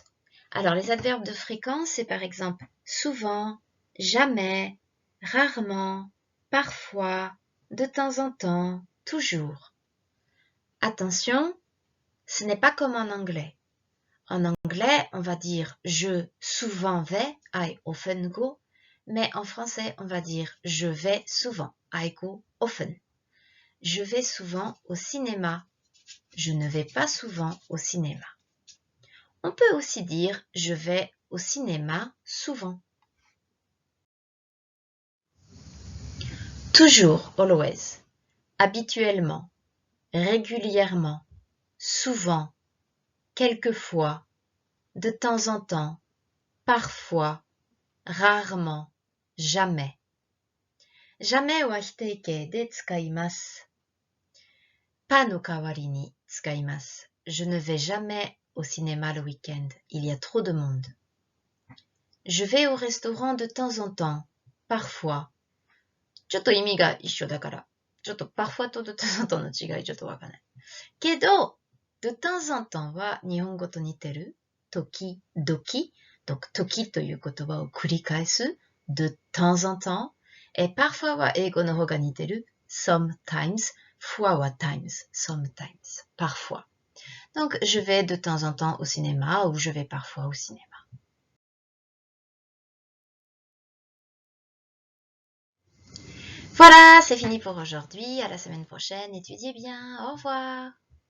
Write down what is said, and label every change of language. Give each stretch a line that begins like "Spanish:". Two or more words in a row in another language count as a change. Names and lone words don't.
French: Alors, les adverbes de fréquence, c'est par exemple souvent, jamais, rarement, parfois, de temps en temps, toujours. Attention, ce n'est pas comme en anglais. En anglais, on va dire je souvent vais,
English: I often go,
French: mais en français, on va dire je vais souvent,
English: I go often.
French: Je vais souvent au cinéma, je ne vais pas souvent au cinéma. On peut aussi dire je vais au cinéma souvent. Toujours, always. Habituellement, régulièrement, souvent, quelquefois, de temps en temps, parfois, rarement, jamais.
Japanese: Jamais は否定形で使います. Pas の代わりに使います.
French: Je ne vais jamais au cinéma le week-end. Il y a trop de monde. Je vais au restaurant de temps en temps, parfois.
Japanese: ちょっと意味が一緒だから、ちょっと parfoisと
French: de temps en temps
Japanese: の違いちょっとわかんない。けど、
French: de temps en temps
Japanese: は日本語と似てる。時々。時という言葉を繰り返す。
French: de temps en temps. Et parfois
Japanese: は英語の方が似てる。sometimes. fois は times. sometimes.
French: Parfois. Donc, je vais de temps en temps au cinéma ou je vais parfois au cinéma. Voilà, c'est fini pour aujourd'hui. À la semaine prochaine. Étudiez bien. Au revoir.